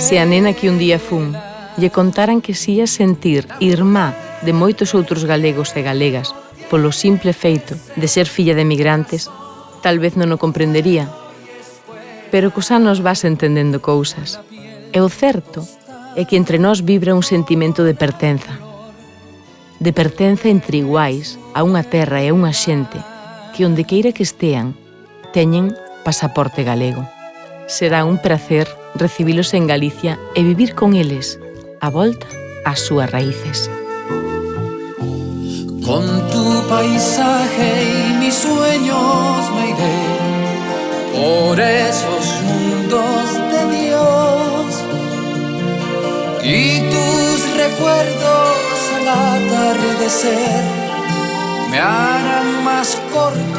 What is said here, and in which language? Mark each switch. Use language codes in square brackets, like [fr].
[gl] Se a nena que un día fun lle contaran que se ia sentir irmá de moitos outros galegos e galegas polo simple feito de ser filla de emigrantes, tal vez non o comprendería. Pero cos anos vas entendendo cousas. E o certo é que entre nós vibra un sentimento de pertenza. De pertenza entre iguais a unha terra e a unha xente que onde queira que estean teñen pasaporte galego. Será un placer recibilos en Galicia e vivir con eles a volta ás súas raíces. [es] Con tu paisaje y mis sueños me iré por esos mundos de Dios y tus recuerdos al atardecer me harán más corto.